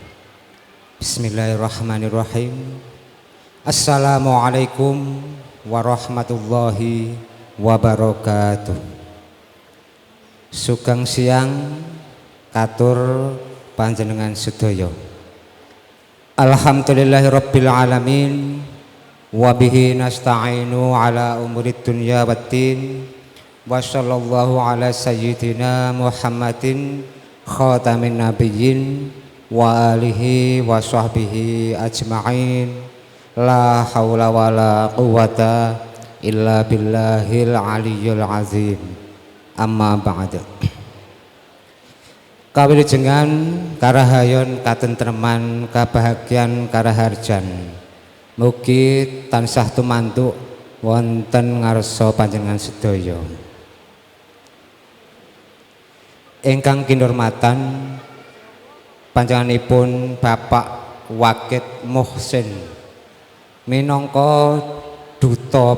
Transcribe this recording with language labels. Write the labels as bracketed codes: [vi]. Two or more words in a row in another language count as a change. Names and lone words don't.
[ar] بسم الله الرحمن الرحيم السلام عليكم ورحمة الله وبركاته. [jv] Sugeng siang katur panjenengan sedaya. [ar] الحمد لله رب العالمين وبه نستعين على أمور الدنيا والدين. وصلى الله على سيدنا محمد خاتم النبيين وآله وصحبه أجمعين. لا حول ولا قوة إلا بالله العلي العظيم. أما بعد. [jv] Kawilujengan karahayon katentreman kabahagian karaharjan mugi tansah tumantuk wonten ngarsa panjenengan sedaya. Ingkang kinurmatan panjenenganipun Bapak Wakit Muhsin minangka duta